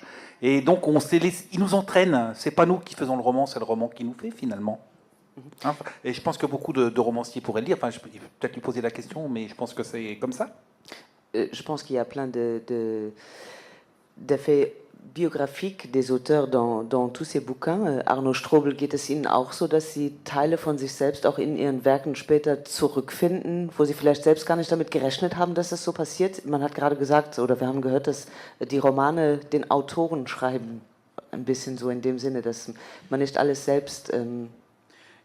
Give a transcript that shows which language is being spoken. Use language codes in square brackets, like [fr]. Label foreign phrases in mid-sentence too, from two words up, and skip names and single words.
[fr] Et donc, ils nous entraînent. C'est pas nous qui faisons le roman, c'est le roman qui nous fait, finalement. Hein, et je pense que beaucoup de romanciers pourraient le dire. Enfin, je peux peut-être lui poser la question, mais je pense que c'est comme ça. Je pense qu'il y a plein d'effets biographiques des auteurs dans tous ces bouquins. [de] Arno Strobel, geht es Ihnen auch so, dass Sie Teile von sich selbst auch in Ihren Werken später zurückfinden, wo Sie vielleicht selbst gar nicht damit gerechnet haben, dass das so passiert? Man hat gerade gesagt, oder wir haben gehört, dass die Romane den Autoren schreiben. Ein bisschen so in dem Sinne, dass man nicht alles selbst...